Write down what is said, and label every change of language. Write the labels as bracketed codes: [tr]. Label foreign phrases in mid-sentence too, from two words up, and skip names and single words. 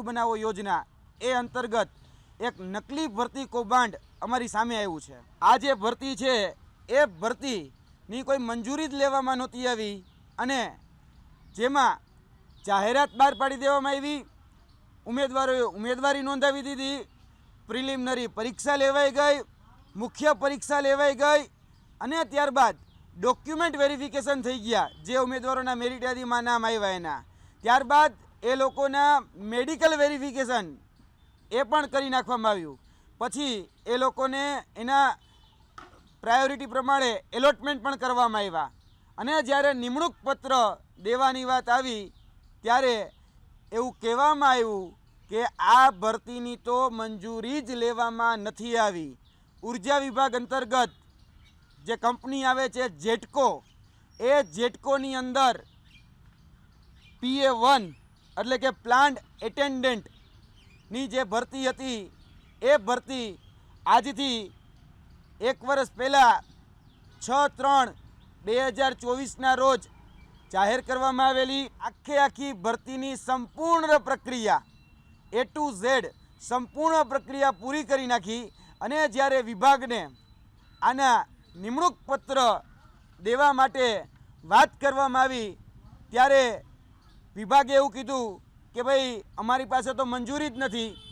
[gu] બનાવો યોજના એ અંતર્ગત એક નકલી ભરતી કૌભાંડ અમારી સામે આવ્યું છે। આ જે ભરતી છે એ ભરતીની કોઈ મંજૂરી જ લેવામાં નહોતી આવી અને જેમાં જાહેરાત બહાર પાડી દેવામાં આવી, ઉમેદવારોએ ઉમેદવારી નોંધાવી દીધી, પ્રિલિમિનરી પરીક્ષા લેવાઈ ગઈ, મુખ્ય પરીક્ષા લેવાઈ ગઈ અને ત્યારબાદ [en] document verification [gu] થઈ ગયા જે ઉમેદવારોના મેરિટ યાદીમાં નામ આવ્યા એના। ત્યારબાદ એ લોકોના [en] medical verification [gu] એ પણ કરી નાખવામાં આવ્યું। પછી એ લોકોને એના પ્રાયોરિટી પ્રમાણે એલોટમેન્ટ પણ કરવામાં આવ્યા અને જ્યારે નિમણૂક પત્ર દેવાની વાત આવી ત્યારે એવું કહેવામાં આવ્યું કે આ ભરતીની તો મંજૂરી જ લેવામાં નથી આવી। ઊર્જા વિભાગ અંતર્ગત જે કંપની આવે છે જેટકો, એ જેટકોની અંદર PA1 એટલે કે [en] plant attendant [gu] ની જે ભરતી હતી એ ભરતી આજથી 1 વર્ષ પહેલા 6/3/2024 ના રોજ જાહેર કરવામાં આવેલી। આખે આખી ભરતીની સંપૂર્ણ પ્રક્રિયા [en] A to Z [gu] સંપૂર્ણ પ્રક્રિયા પૂરી કરી નાખી અને જ્યારે વિભાગને આના નિમણૂક પત્ર દેવા માટે વાત કરવામાં આવી ત્યારે વિભાગે એવું કીધું કે ભાઈ અમારી પાસે તો મંજૂરી જ નથી,